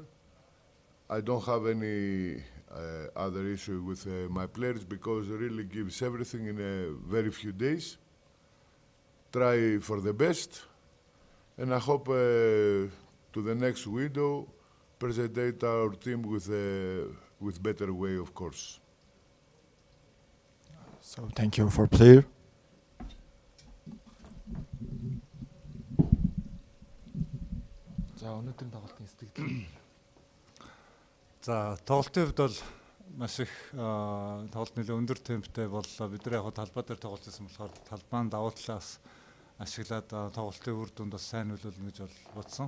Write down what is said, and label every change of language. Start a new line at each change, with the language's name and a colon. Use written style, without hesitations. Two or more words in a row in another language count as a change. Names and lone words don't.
English: I don't have any other issue with my players because they really gives everything in a very few days. Try for the best, and I hope to the next window present our team with better way, of course. So thank you for player.
Mongolian: За өнөөдрийн тоглолтын сэтгэл. За тоглолтын хувьд бол маш их тоглолт нэлээд өндөр темптэй боллоо. Бид нар яг талбай дээр тоглолцсон болохоор талбайн давуу талаас ашиглаад тоглолтын үр дүнд бас сайн нөлөөлнө гэж бодсон.